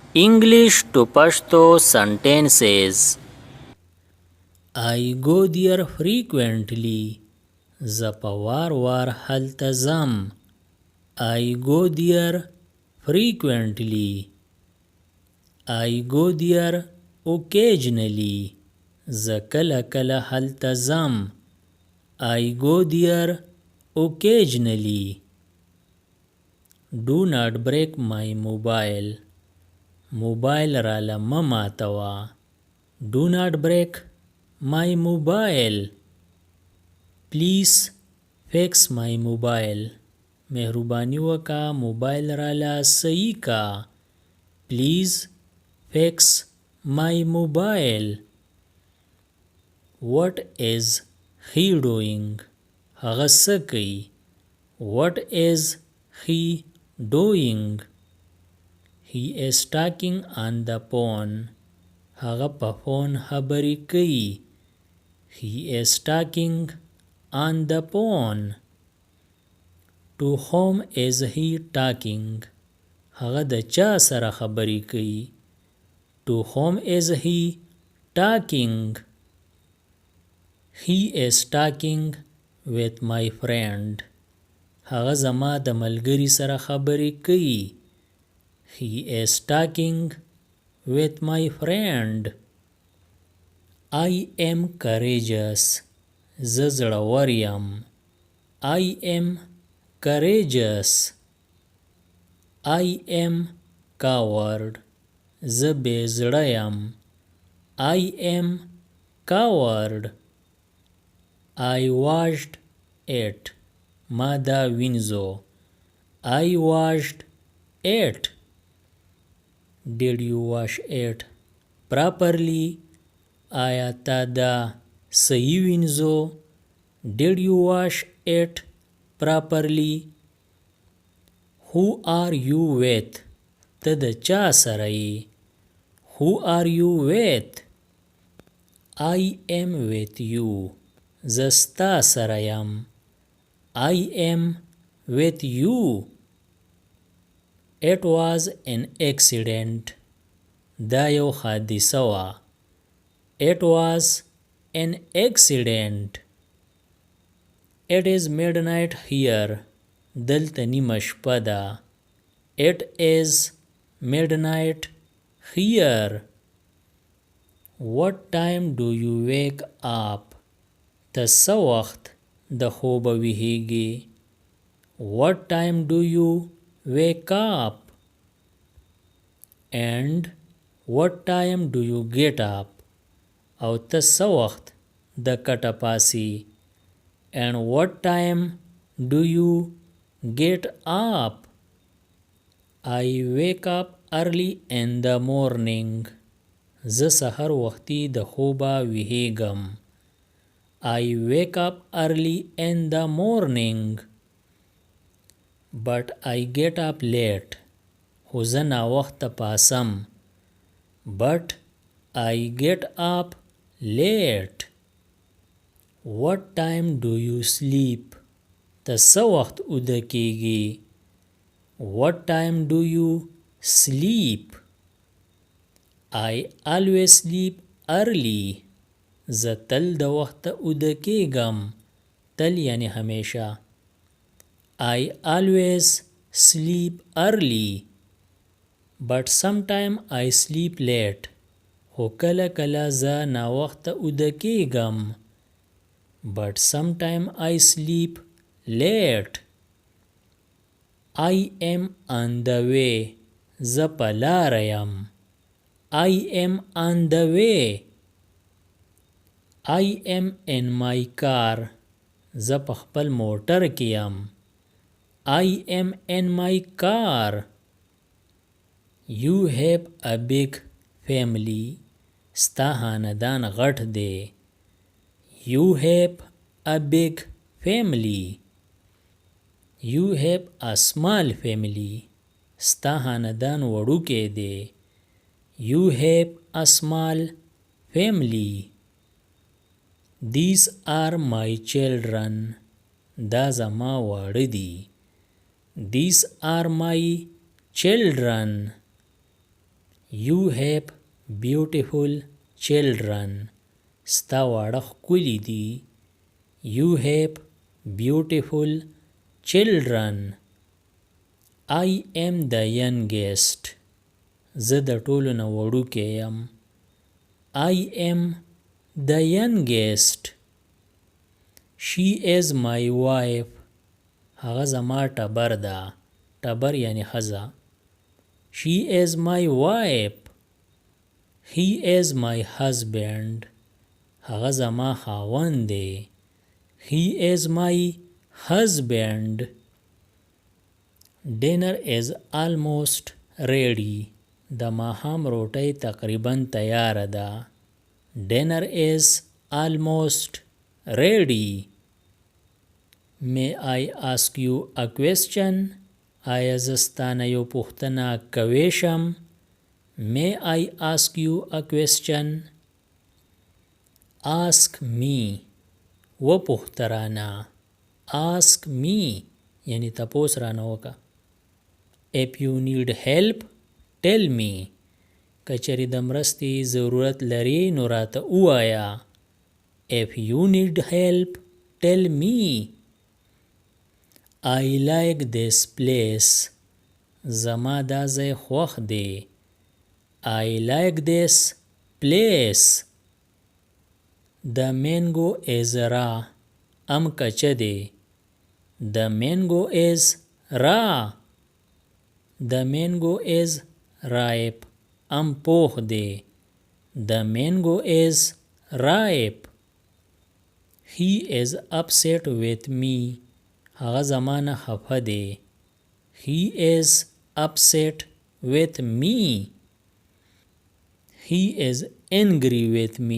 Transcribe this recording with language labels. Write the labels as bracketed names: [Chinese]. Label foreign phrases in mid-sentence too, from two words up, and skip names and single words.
[English] English to Pashto sentences. I go there frequently. [Pashto] زه په وار وار هلته ځم. [English] I go there frequently. I go there occasionally. [Pashto] زه کله کله هلته ځم. [English] I go there occasionally. Do not break my mobile. [Pashto] موبایل راله مه ماتوه. [English] Do not break my mobile. Please fix my mobile. [Pashto] مهرباني وکړه موبایل راله صحیح کا. [English] Please fix my mobile. What is he doing? [Pashto] هغه څه کوي. [English] What is he doing? He is talking on the phone. [Pashto] هغه په فون خبرې کوي. [English] He is talking on the phone. To whom is he talking? [Pashto] هغه د چا سره خبرې کوي. [English] To whom is he talking? He is talking with my friend. [Pashto] هغه زما د ملګري سره خبرې کوي. [English] He is talking with my friend. I am courageous. [Pashto] زه زړور یم. [English] I am courageous. I am coward. [Pashto] زه بې زړه یم. [English] I am coward. I washed it. [Pashto] ما دا وینځو. [English] I washed it. Did you wash it properly? [Pashto] آیا تا دا صحیح وینځو. [English] Did you wash it properly? Who are you with? [Pashto] ته د چا سره یې. [English] Who are you with? I am with you. [Pashto] زه ستا سره یم. [English] I am with you. It was an accident. [Pashto] دا یو حادثه وه. [English] It was an accident. It is midnight here. [Pashto] دلته نیمه شپه ده. [English] It is midnight here. What time do you wake up? [Pashto] ته څه وخت د خوبه ویښیږې. [English] What time do you wake up? And what time do you get up? [Pashto] او ته څه وخت د کټه پاسې. [English] And what time do you get up? I wake up early in the morning. [Pashto] زه سحر وختي د خوبه ویښیږم. [English] I wake up early in the morning. But I get up late. [Pashto] خو زه ناوخته پاسم. [English] But I get up late. What time do you sleep? [Pashto] ته څه وخت اوده کیږي. [English] What time do you sleep? I always sleep early. [Pashto] زه تل د وخته اوده کیږم. تل یعنی همیشه. [English] I always sleep early. But sometime I sleep late. [Pashto] خو کله کله زه ناوخته اوده کیږم. [English] But sometime I sleep late. I am on the way. [Pashto] زه په لاره یم. [English] I am on the way. I am in my car. [Pashto] زه په خپل موټر کې یم. [English] I am in my car. You have a big family. [Pashto] ستا خاندان غټ دی. [English] You have a big family. You have a small family. [Pashto] ستا خاندان وړوکی دی. [English] You have a small family. These are my children. [Pashto] دا زما واړه دي. [English] These are my children. You have beautiful children. [Pashto] ستا واړه ښکلي دي. [English] You have beautiful children. I am the youngest. [Pashto] زه د ټولو نه وړوکی یم. [English] I am the youngest. She is my wife. [Pashto] هغه زما ټبر ده. ټبر یعنی ښځه. [English] She is my wife. He is my husband. [Pashto] هغه زما خاوند دی. [English] He is my husband. Dinner is almost ready. [Pashto] د ماښام روټۍ تقریبا تیاره ده. [English] Dinner is almost ready. May I ask you a question? [Pashto] آیا زه ستانه یو پوښتنه کولی شم؟ [English] May I ask you a question? Ask me. [Pashto] وپوښته رانه. [English] Ask me [Pashto] یعنی تپوس رانه وکړه. [English] If you need help, tell me. [Pashto] که چېرې د مرستې ضرورت لري نو راته ووایه. [English] If you need help, tell me. I like this place. [Pashto] زما دا ځای خوښ دی. [English] I like this place. The mango is raw. [Pashto] ام کچه دی. [English] The mango is raw. The mango is ripe. [Pashto] ام پوخ دی. [English] The mango is ripe. He is upset with me. [Pashto] هغه زمانه خفه دی. [English] He is upset with me. He is angry with me.